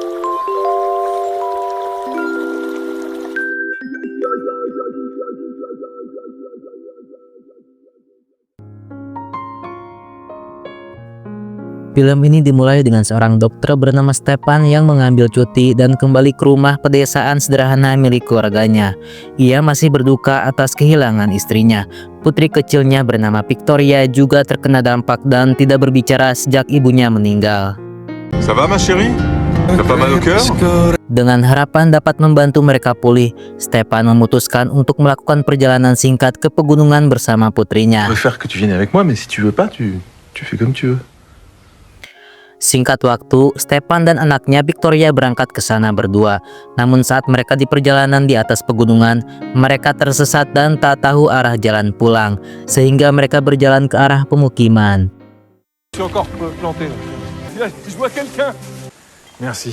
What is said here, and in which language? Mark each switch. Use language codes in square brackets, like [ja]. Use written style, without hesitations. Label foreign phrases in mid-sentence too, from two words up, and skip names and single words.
[id] Film ini dimulai dengan seorang dokter bernama Stefan yang mengambil cuti dan kembali ke rumah pedesaan sederhana milik keluarganya. Ia masih berduka atas kehilangan istrinya. Putri kecilnya bernama Victoria juga terkena dampak dan tidak berbicara sejak ibunya meninggal. [fr] Ça va ma chérie? T'as pas mal au cœur? [id] Dengan harapan dapat membantu mereka pulih, Stefan memutuskan untuk melakukan perjalanan singkat ke pegunungan bersama putrinya. [fr] Je préfère que tu viennes avec moi, mais si tu veux pas, tu fais comme tu veux. [id] Singkat waktu, Stefan dan anaknya Victoria berangkat ke sana berdua. Namun saat mereka di perjalanan di atas pegunungan, mereka tersesat dan tak tahu arah jalan pulang, sehingga mereka berjalan ke arah pemukiman. [fr] Merci.